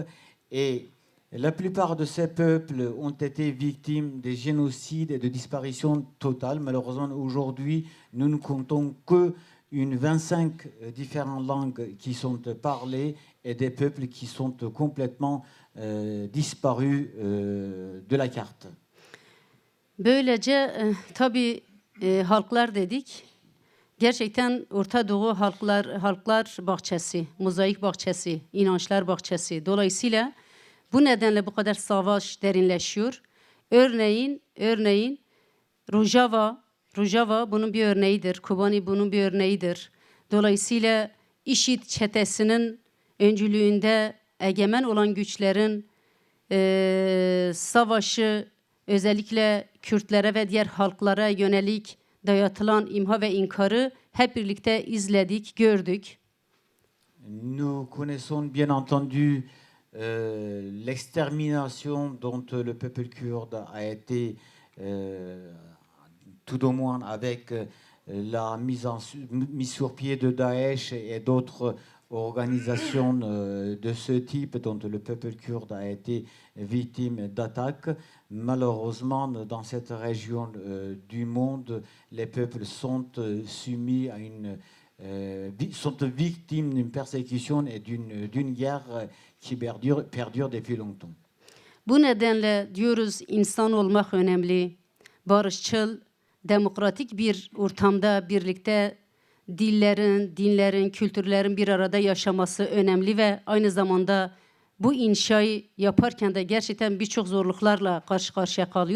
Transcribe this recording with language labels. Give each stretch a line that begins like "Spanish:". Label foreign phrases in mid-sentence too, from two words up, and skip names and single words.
French: Et la plupart de ces peuples ont été victimes de génocides et de disparitions totales. Malheureusement, aujourd'hui, nous ne comptons que 25 différentes langues qui sont parlées et des peuples qui sont complètement disparus de la carte.
Turkish: Böylece tabii halklar dedik. Gerçekten Orta Doğu halklar bahçesi, mozaik bahçesi, inançlar bahçesi. Dolayısıyla bu nedenle bu kadar savaş derinleşiyor. Örneğin Rojava bunun bir örneğidir. Kobani bunun bir örneğidir. Dolayısıyla IŞİD çetesinin öncülüğünde egemen olan güçlerin savaşı özellikle Kürtlere ve diğer halklara yönelik dayatılan imha ve inkarı hep birlikte izledik, gördük.
French: Nous connaissons bien entendu l'extermination dont le peuple kurde a été, tout au moins avec la mise sur pied de Daesh et d'autres organisations de ce type dont le peuple kurde a été victime d'attaques. Malheureusement, dans cette région du monde, les peuples sont soumis à sont victimes d'une persécution et d'une guerre qui perdure depuis longtemps.
Turkish: Bu nedenle diyoruz insan olmak önemli, barışçıl, demokratik bir ortamda birlikte dillerin, dinlerin, kültürlerin bir arada yaşaması önemli ve aynı zamanda bu inşayı yaparken de gerçekten birçok zorluklarla karşı karşıya kalıyoruz.